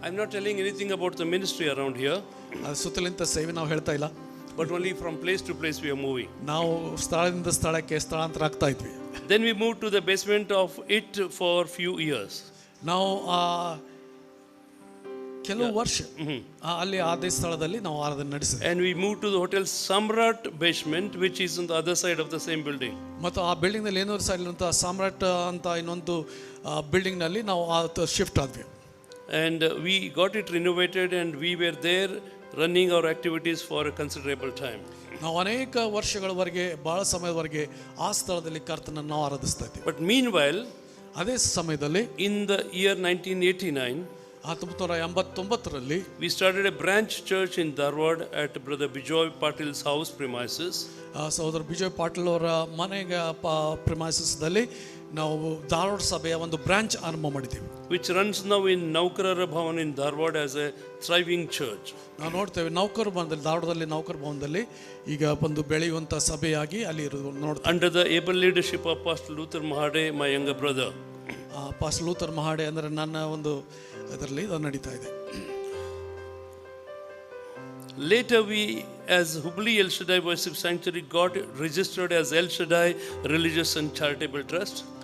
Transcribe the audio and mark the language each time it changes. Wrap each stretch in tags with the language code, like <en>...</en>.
<en>I'm not telling anything about the ministry around here,</en> <kn>ಅದು ಸುತ್ತಲಿಂದ ಸೇವೆ ನಾವು ಹೇಳ್ತಾ ಇಲ್ಲ,</kn> <en>but only from place to place we are moving.</en> <kn>ನಾವು ಸ್ಥಳದಿಂದ ಸ್ಥಳಕ್ಕೆ ಸ್ಥಳಾಂತರ ಆಗ್ತಾ ಇದ್ವಿ.</kn> <en>Then we moved to the basement of it for few years.</en> <kn>ನಾವು ಕೆಲವು ವರ್ಷ ಅಲ್ಲಿ ಅದೇ ಸ್ಥಳದಲ್ಲಿ ನಾವು ಆರಾಧನೆ ನಡೆಸಿದ್ವಿ.</kn> <en>And we moved to the Hotel Samrat basement, which is on the other side of the same building.</en> <kn>ಮತ್ತು ಆ ಬಿಲ್ಡಿಂಗ್ನಲ್ಲಿ ಏನೂರು ಸೈಡ್ಲಿರುವಂಥ ಸಾಮ್ರಾಟ್ ಅಂತ ಇನ್ನೊಂದು ಬಿಲ್ಡಿಂಗ್ನಲ್ಲಿ ನಾವು ಶಿಫ್ಟ್ ಆದ್ವಿ.</kn> <en>And we got it renovated and we were there running our activities for a considerable time.</en> <kn>ನಾವು ಅನೇಕ ವರ್ಷಗಳವರೆಗೆ, ಭಾಳ ಸಮಯದವರೆಗೆ ಆ ಸ್ಥಳದಲ್ಲಿ ಕರ್ತನನ್ನು ನಾವು ಆರಾಧಿಸ್ತಾ ಇದ್ದೀವಿ.</kn> <en>But meanwhile,</en> <kn>ಅದೇ ಸಮಯದಲ್ಲಿ</kn> <en>in the year 1989,</en> <kn>1989ರಲ್ಲಿ</kn> <en>we started a branch church in Dharwad at Brother Bijoy Patil's house premises.</en> <kn>ಸಹೋದರ ಬಿಜಯ್ ಪಾಟೀಲ್ ಅವರ ಮನೆಗೆ ಪ್ರಿಮೈಸಸ್ದಲ್ಲಿ ನಾವು ಧಾರವಾಡ ಸಭೆಯ ಒಂದು ಬ್ರಾಂಚ್ ಆರಂಭ ಮಾಡಿದ್ದೀವಿ.</kn> <en>Which runs now in Naukarara Bhavan in Dharwad as a thriving church.</en> <kn>ನಾವು ನೋಡ್ತೇವೆ ನೌಕರ ಭವನದಲ್ಲಿ, ಧಾರವಾಡದಲ್ಲಿ ನೌಕರ ಭವನದಲ್ಲಿ ಈಗ ಒಂದು ಬೆಳೆಯುವಂಥ ಸಭೆಯಾಗಿ ಅಲ್ಲಿ ಇರೋದು ನೋಡ್ತೇವೆ.</kn> <en>Under the able leadership of Pastor Luther Mahade, my younger brother.</en> <kn>Pastor Luther ಮಹಾಡೆ ಅಂದರೆ ನನ್ನ ಒಂದು ಇದರಲ್ಲಿ ಇದು ನಡೀತಾ ಇದೆ.</kn> <en>Later we, as Hubli El Shaddai Worship Sanctuary, got registered as El Shaddai Religious and Charitable Trust.</en>